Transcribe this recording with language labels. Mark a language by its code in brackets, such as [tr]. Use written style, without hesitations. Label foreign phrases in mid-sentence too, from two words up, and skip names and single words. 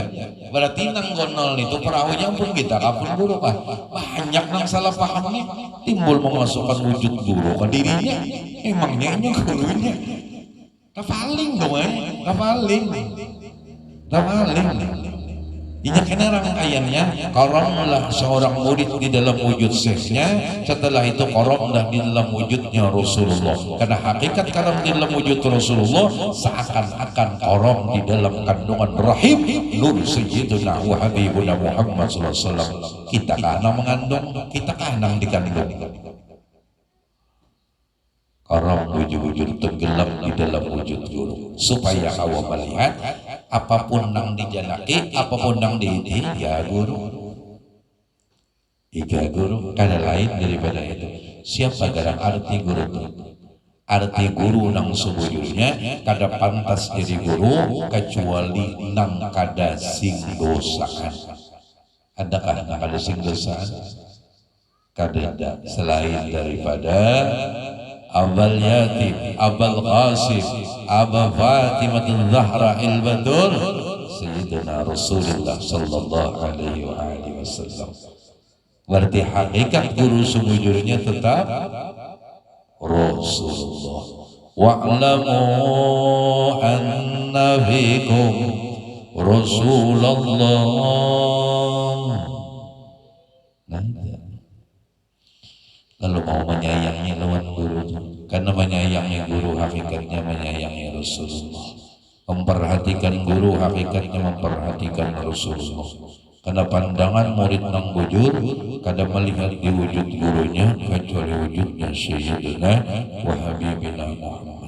[bjn] Berarti nang gonol itu perahunya pun kita kapun guru kan. [id] Banyak nang salah paham nih, timbul memasukkan wujud guru ke dirinya. Emangnya ini gurunya. [bjn] Kapaling dong kapaling. [id] Inya kena rangkaiannya karamlah seorang murid di dalam wujud syekhnya setelah itu karamlah di dalam wujudnya Rasulullah karena hakikat karam di dalam wujud Rasulullah seakan-akan karam di dalam kandungan rahim nur [ar] سيدنا وحبيبنا محمد صلى الله عليه وسلم [id] kita kana mengandung kita kana dikandung [bjn] karam wujud-wujud tenggelam di dalam wujud guru supaya kau melihat apapun nang dijanaki apapun nang diidi ya guru iga guru kada lain daripada itu siapa garang arti guru itu arti guru nang sebujurnya kada pantas jadi guru kecuali nang kada sing dosaan adakah nang kada sing dosaan kada ada selain daripada Abal Yatim, Abal Qasim, Aba Fatimatul Zahra Il-Batul Sayyidina Rasulullah [ar] صلى الله عليه وسلم. [id] Berarti hakikat guru sebujurnya tetap Rasulullah. [ar] واعلموا أن فيكم رسول الله. [id] Lalu mau menyayangi lawan guru karena menyayangi guru hakikatnya menyayangi Rasulullah memperhatikan guru hakikatnya memperhatikan Rasulullah karena pandangan murid nang bujur kada melihat di wujud gurunya kecuali wujudnya [ar] سيدنا وحبيبنا [id] Muhammad.